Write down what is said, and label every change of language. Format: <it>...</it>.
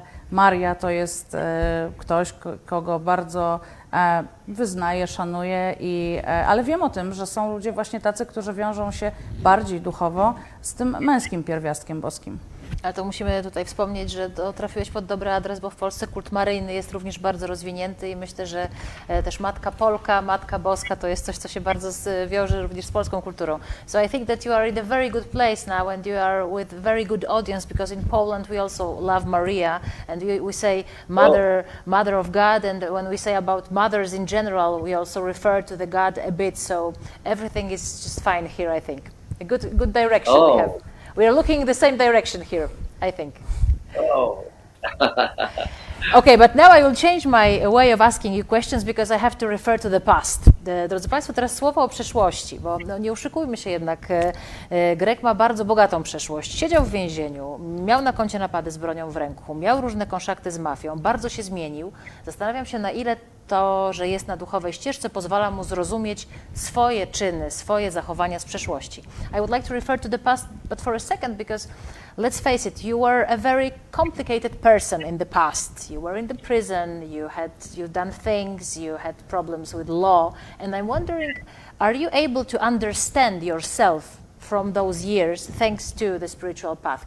<pl>Maria to jest ktoś, kogo bardzo wyznaję, szanuję, ale wiem o tym, że są ludzie właśnie tacy, którzy wiążą się bardziej duchowo z tym męskim pierwiastkiem boskim. Ale to musimy tutaj wspomnieć, że trafiłeś pod dobry adres, bo w Polsce kult maryjny jest również bardzo rozwinięty i myślę, że też Matka Polka, Matka Boska to jest coś, co się bardzo wiąże również z polską kulturą.</pl> <en>So I think that you are in a very good place now and you are with very good audience because in Poland we also love Maria and we say Mother of God, and when we say about mothers in general we also refer to the God a bit, so everything is just fine here, I think. A good direction we have. We are looking in the same direction here, I think. Oh. Okay, but now I will change my way of asking you questions because I have to refer to the past.</en> <pl>Drodzy Państwo, teraz słowo o przeszłości, bo no, nie oszukujmy się jednak, Greg ma bardzo bogatą przeszłość. Siedział w więzieniu, miał na koncie napady z bronią w ręku, miał różne konszakty z mafią, bardzo się zmienił. Zastanawiam się, na ile to, że jest na duchowej ścieżce, pozwala mu zrozumieć swoje czyny, swoje zachowania z przeszłości.</pl> <en>I would like to refer to the past, but for a second, because let's face it, you were a very complicated person in the past. You were in the prison, you've done things, you had problems with law, and I'm wondering, are you able to understand yourself from those years thanks to the spiritual path?</en>